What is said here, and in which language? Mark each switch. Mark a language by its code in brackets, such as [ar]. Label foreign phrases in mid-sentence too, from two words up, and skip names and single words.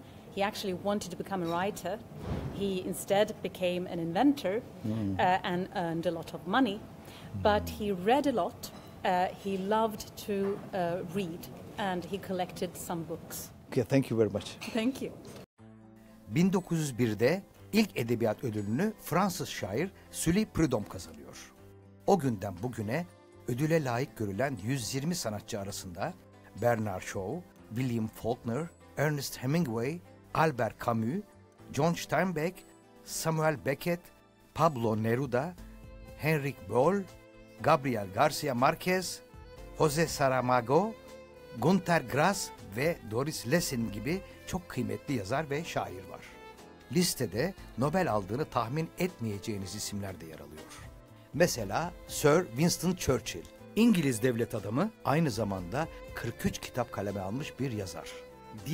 [en] He actually wanted to become a writer. He instead became an inventor and earned a lot of money. But he read a lot, he loved to read, and he collected some books. Okay, thank you very much. Thank you. [tr] 1901'de ilk edebiyat ödülünü Fransız şair Sully Prudhomme kazanıyor. O günden bugüne ödüle layık görülen 120 sanatçı arasında Bernard Shaw, William Faulkner, Ernest Hemingway, Albert Camus, John Steinbeck, Samuel Beckett, Pablo Neruda, Henrik Böll, Gabriel Garcia Marquez, José Saramago, Günter Grass ve Doris Lessing gibi çok kıymetli yazar ve şair var. Listede Nobel aldığını tahmin etmeyeceğiniz isimler de yer alıyor. Mesela Sir Winston Churchill, İngiliz devlet adamı, aynı zamanda 43 kitap kaleme almış bir yazar.